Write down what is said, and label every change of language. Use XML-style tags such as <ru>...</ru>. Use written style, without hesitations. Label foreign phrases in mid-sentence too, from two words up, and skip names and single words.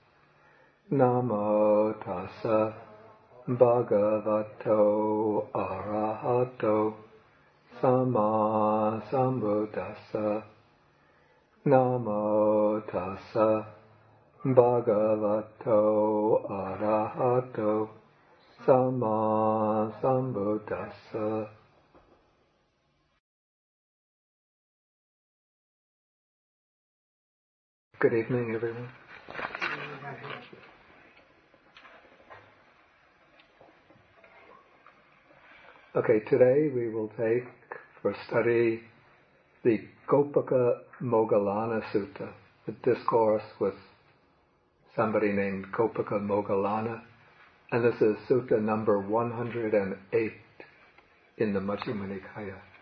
<pi>Namo tassa bhagavato arahato sama sambuddhassa. Namo tassa bhagavato arahato sama sambuddhassa.</pi> <en>Good evening, everyone. Okay, today we will take for study the Gopakamoggallāna Sutta, the discourse with somebody named Gopakamoggallāna, and this is Sutta number 108 in the Majjhima Nikaya.</en>